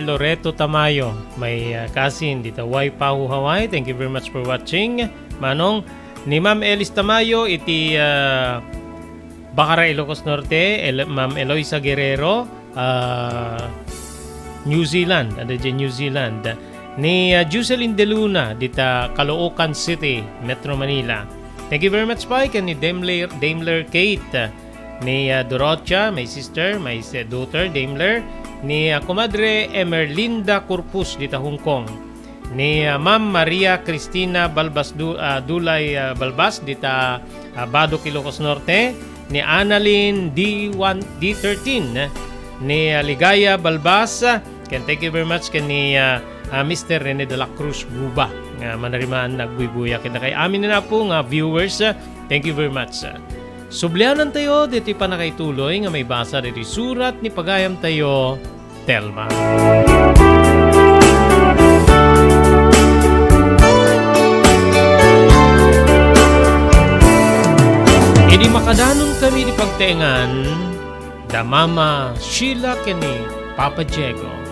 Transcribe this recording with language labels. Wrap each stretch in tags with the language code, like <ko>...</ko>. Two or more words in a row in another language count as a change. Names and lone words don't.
<ilo>Loreto Tamayo. May kasin dito Waipahu Hawaii.</ilo> <en>Thank you very much for watching.</en> <ilo>Manong ni Ma'am Elis Tamayo iti Bacara Ilocos Norte, Ma'am Eloisa Guerrero, New Zealand, ada dyan New Zealand. Ni Jocelyn De Luna, dita Caloocan City, Metro Manila.</ilo> <en>Thank you very much</en> <ilo>pa ni Daimler Kate, ni Dorothea,</ilo> <en>my sister, my daughter</en> <ilo>Daimler, ni Comadre Emerlinda Corpus, dita Hong Kong. Ni Ma'am Maria Cristina Balbas Dulay Balbas, dita Badok, Ilocos Norte. Ni Annalyn D13, ni Ligaya Balbas.</ilo> <en>Thank you very much</en> <ilo>ni Mr. Rene de la Cruz Buba, nga manariman nagbubuya kita kay amin na po nga viewers.</ilo> <en>Thank you very much.</en> <ilo>Sublianan tayo dito pa na kay tuloy nga may basa dito surat ni pagayam tayo Telma. Idi makadanon kami di pagtengan da Mama Sheila kini Papa Diego.</ilo>